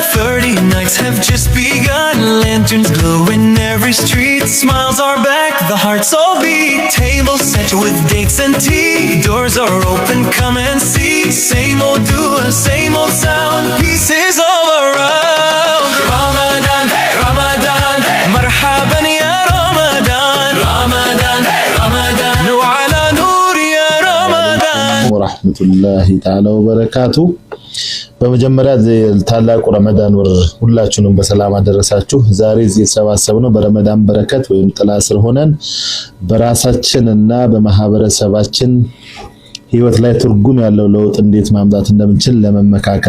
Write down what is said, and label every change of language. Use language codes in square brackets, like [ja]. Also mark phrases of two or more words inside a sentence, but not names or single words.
[en] 30 nights have just begun. Lanterns glow in every street. Smiles are back, the hearts all beat. Tables set with dates and tea. Doors are open, come and see. Same old dua, same old sound. Peace is all around. Ramadan, hey Ramadan, hey. [ar] مرحبا يا رمضان. Ramadan, hey Ramadan. نور على نور يا رمضان. ورحمة الله تعالى وبركاته። [am] በመጀመሪያ ታላቁ ረመዳን ወር ሁላችሁንም በሰላም አደረሳችሁ። ዛሬ እዚህ የተሰባሰብነው በረመዳን በረከት ወይም ጥላ ስር ሆነን በራሳችንና በማህበረሰባችን ህይወት ላይ ትርጉም ያለው ለውጥ እንዴት ማምጣት እንደምንችል ለመመካከር